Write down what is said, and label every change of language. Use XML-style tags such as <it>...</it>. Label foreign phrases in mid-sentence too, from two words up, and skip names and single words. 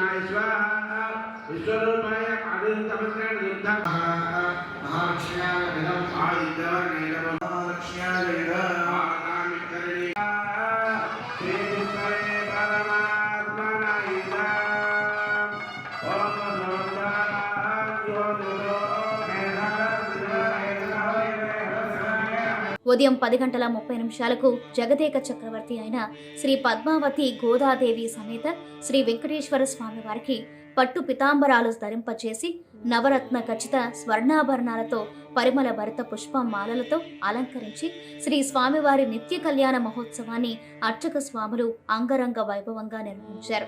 <sa>स्वाहा विश्वरूपाय आदित्यमन्त्रेण युद्धं महालक्ष्म्याय इदम् आदित्यवर्णेन महालक्ष्म्याय इदम् आगामिकरणे श्रीकृष्णे परमात्मने इदम् ओम</sa> <te>ఉదయం 10:30 జగదేక చక్రవర్తి అయిన శ్రీ పద్మావతి గోదాదేవి సమేత శ్రీ వెంకటేశ్వర స్వామి వారికి పట్టు పితాంబరాలు ధరింపచేసి నవరత్న ఖచ్చిత స్వర్ణాభరణాలతో పరిమళ భరిత పుష్పమాలలతో అలంకరించి శ్రీ స్వామివారి నిత్య కళ్యాణ మహోత్సవాన్ని అర్చక స్వాములు అంగరంగ వైభవంగా నిర్వహించారు.</te>